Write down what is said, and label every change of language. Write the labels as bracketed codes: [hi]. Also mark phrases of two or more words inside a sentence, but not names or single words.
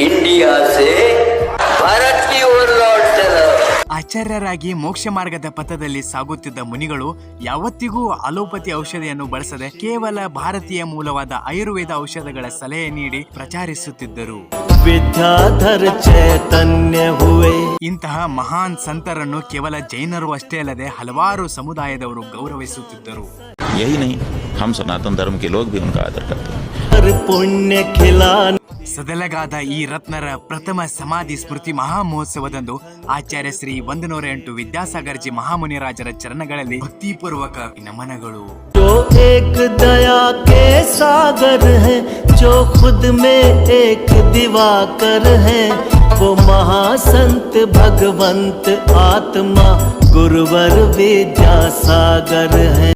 [kn] ಆಚಾರ್ಯರಾಗಿ ಮೋಕ್ಷ ಮಾರ್ಗದ ಪಥದಲ್ಲಿ ಸಾಗುತ್ತಿದ್ದ ಮುನಿಗಳು ಯಾವತ್ತಿಗೂ ಅಲೋಪತಿ ಔಷಧಿಯನ್ನು ಬಳಸದೆ ಕೇವಲ ಭಾರತೀಯ ಮೂಲವಾದ ಆಯುರ್ವೇದ ಔಷಧಗಳ ಸಲಹೆ ನೀಡಿ ಪ್ರಚಾರಿಸುತ್ತಿದ್ದರು. [hi] विद्याधर चैतन्य हुए. [kn] ಇಂತಹ ಮಹಾನ್ ಸಂತರನ್ನು ಕೇವಲ ಜೈನರು ಅಷ್ಟೇ ಅಲ್ಲದೆ ಹಲವಾರು ಸಮುದಾಯದವರು ಗೌರವಿಸುತ್ತಿದ್ದರು. [hi] यही नहीं, हम सनातन धर्म के लोग भी उनका आदर करते हैं. [kn] ಸದಲಗಾದ ಈ ರತ್ನರ ಪ್ರಥಮ ಸಮಾಧಿ ಸ್ಮೃತಿ ಮಹಾಮಹೋತ್ಸವದಂದು ಆಚಾರ್ಯ ಶ್ರೀ 108 ವಿದ್ಯಾಸಾಗರ್ಜಿ ಮಹಾಮುನಿರಾಜರ ಚರಣಗಳಲ್ಲಿ ಭಕ್ತಿಪೂರ್ವಕ ನಮನಗಳು. [hi] जो एक दया के सागर है, जो खुद में एक दिवाकर है, वो महासंत भगवंत आत्मा गुरुवर विद्यासागर है.